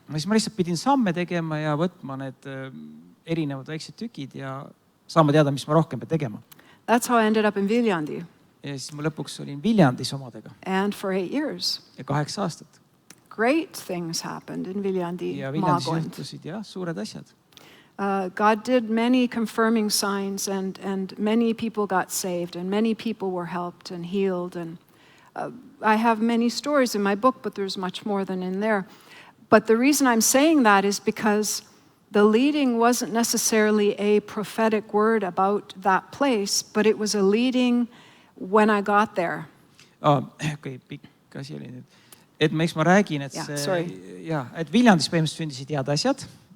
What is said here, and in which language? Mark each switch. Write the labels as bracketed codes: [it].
[et] Siis ma lihtsalt pidin samme tegema ja võtma need erinevad väiksed tükid ja saama teada, mis ma rohkem pean tegema. [en] That's how I ended up in Viljandi. [et] Ja siis ma lõpuks olin Viljandis omadega. [en] And for 8 years. [et] Ja 8 aastat. [en] Great things happened in Viljandi. [et] Ja Viljandis juhtusid suured asjad. [en] God did many confirming signs and many people got saved and many people were helped and healed. And I have many stories in my book, but there's much more than in there. But the reason I'm saying that is because the leading wasn't necessarily a prophetic word about that place, but it was a leading when I got there. [et] Okei, pikk asi oli nüüd. Et miks ma räägin, et et Viljandis põhimõtteliselt sündisid head asjad.